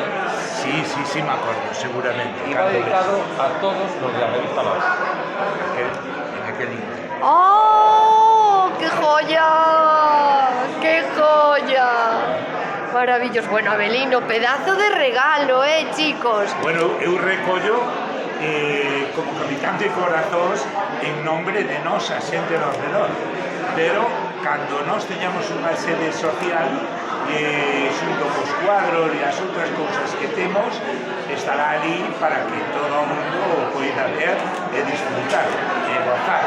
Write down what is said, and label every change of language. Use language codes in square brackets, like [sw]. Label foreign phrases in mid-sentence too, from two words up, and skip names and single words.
[es] Sí, me acuerdo, seguramente. Y va dedicado a todos los de la revista Nos. En aquel inter. ¡Oh! ¡Qué joya! ¡Qué joya! Maravilloso. Bueno, Abelino, pedazo de regalo, chicos. Bueno, [gl] eu recollo como capitán de corazóns en nombre de nos a xente do redor. Pero cando nos teñamos unha sede social xunto cos cuadros e as outras cousas que temos, estará ali para que todo o mundo o poida ver e disfrutar e gozar.